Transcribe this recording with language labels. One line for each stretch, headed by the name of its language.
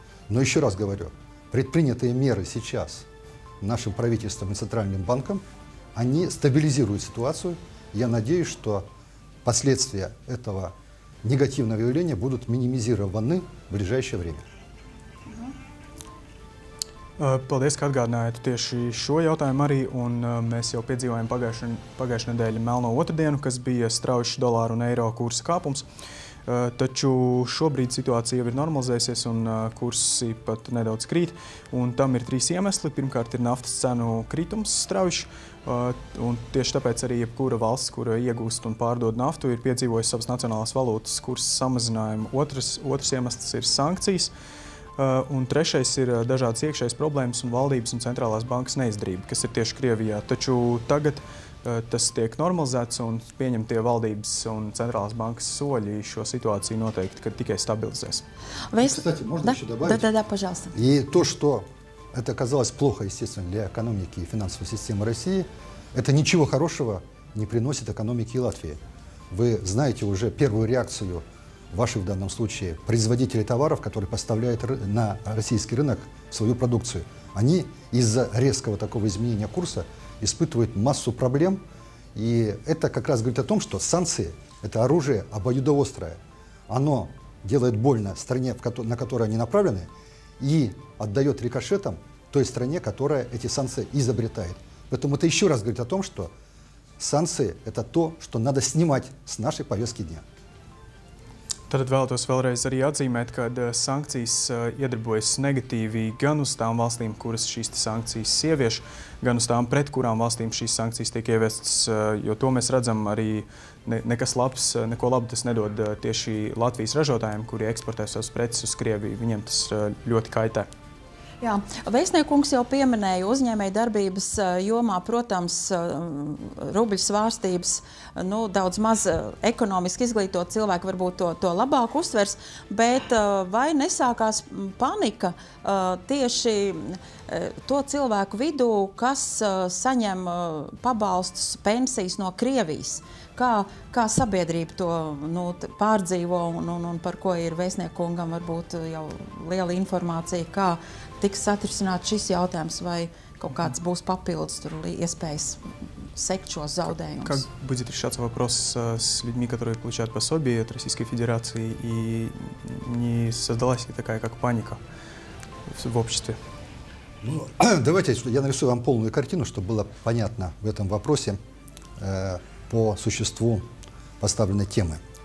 Russian: Но еще раз говорю, предпринятые меры сейчас нашим правительством и Центральным банком, они стабилизируют ситуацию. Я надеюсь, что последствия этого негативного явления будут минимизированы в ближайшее время.
Latvian: Paldies, ka atgādinājāt tieši šo jautājumu arī, un mēs jau piedzīvojām pagājušā nedēļa melno otrdienu, kas bija strauji dolāru un eiro kursa kāpums. Taču šobrīd situācija jau ir normalizējusies un kursi pat nedaudz krīt, un tam ir 3 iemesli. Pirmkārt ir naftas cenu kritums strauji, un tieši tāpēc arī jebkura valsts, kura iegūst un pārdod naftu, ir piedzīvojusi savas nacionālās valūtas kursa samazinājumu. Otrs iemesls ir sankcijas. Un trešais ir dažādas iekšējas problēmas un valdības un centrālās bankas neizdarība, kas ir tieši Krievijā. Taču tagad tas tiek normalizēts un pieņemtie valdības un centrālās bankas soļi šo situāciju noteikti tikai stabilizēs.
Russian: Кстати, можно еще добавить? Да, пожалуйста. И то, что это оказалось плохо, естественно, для экономики и финансовой системы России, это ничего хорошего не приносит экономике Латвии. Вы знаете уже первую реакцию ваших, в данном случае, производителей товаров, которые поставляют на российский рынок свою продукцию. Они из-за резкого такого изменения курса испытывают массу проблем. И это как раз говорит о том, что санкции – это оружие обоюдоострое. Оно делает больно стране, на которую они направлены, и отдает рикошетом той стране, которая эти санкции изобретает. Поэтому это еще раз говорит о том, что санкции – это то, что надо снимать с нашей повестки дня.
Latvian: Tad vēlētos vēlreiz arī atzīmēt, ka sankcijas iedarbojas negatīvi gan uz tām valstīm, kuras šīs sankcijas ievieš, gan uz tām, pret kurām valstīm šīs sankcijas tiek ieviestas, jo to mēs redzam arī nekas labs, neko labu tas nedod tieši Latvijas ražotājiem, kuri eksportē savus preces uz Krieviju. Viņiem tas ļoti kaitē. Jā, Vēstniekungs jau pieminēja uzņēmēju darbības jomā, protams, rubļu svārstības, daudz maz ekonomiski izglītot cilvēki varbūt to labāk uztvers, bet vai nesākās panika tieši to cilvēku vidū, kas saņem pabalstus, pensijas no Krievijas? Kā sabiedrība to pārdzīvo un par ko ir Vēstniekungam varbūt jau liela informācija, kā tiks atrisināts šis jautājums, vai kaut kāds būs papildus iespējas сект šos zaudējumus?
Russian: Как будет решаться вопрос с людьми, которые получают пособие от Российской Федерации, и не создалась ли такая как паника в обществе? Давайте я нарисую вам полную картину, чтобы было понятно в этом вопросе по существу поставленной темы.